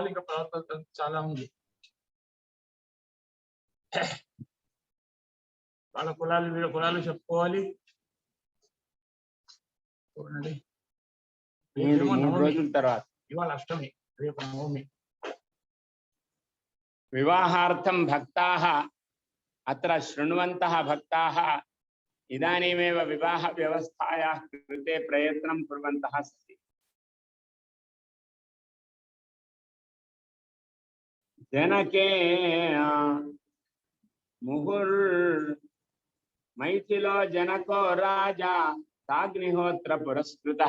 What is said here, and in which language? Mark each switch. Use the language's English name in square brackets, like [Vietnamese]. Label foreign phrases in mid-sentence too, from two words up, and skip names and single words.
[Telugu] ఇంకా ప్రవర్తన చాలా ఉంది. వాళ్ళ కులాలు వీళ్ళ కులాలు చెప్పుకోవాలి. ఇవాళ అష్టమి, రేపు నవమి. [Sanskrit] विवाहार्थं भक्ताः अत्र शृण्वन्तः भक्ताः इदानीमेव विवाह व्यवस्थायाः कृते प्रयत्नं कुर्वन्तः सन्ति। जनके मैथिलो जनको राजा साग्निहोत्र पुरस्कृतः।